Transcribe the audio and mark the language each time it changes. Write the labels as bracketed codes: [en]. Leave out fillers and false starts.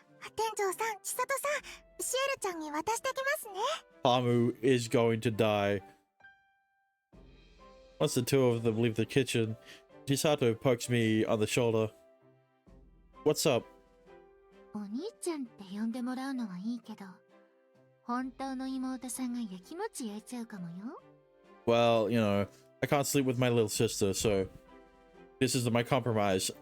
[ja] 店長さん、千里さん、シエルちゃんに渡してきますね。 [en] Pamu is going to die. Once the two of them leave the kitchen, Chisato pokes me on the shoulder. What's up? [ja] お兄ちゃんって呼んでもらうのはいいけど、本当の妹さんがやきもち焼いちゃうかもよ。 [en] Well, you know, I can't sleep with my little sister, so this is my compromise.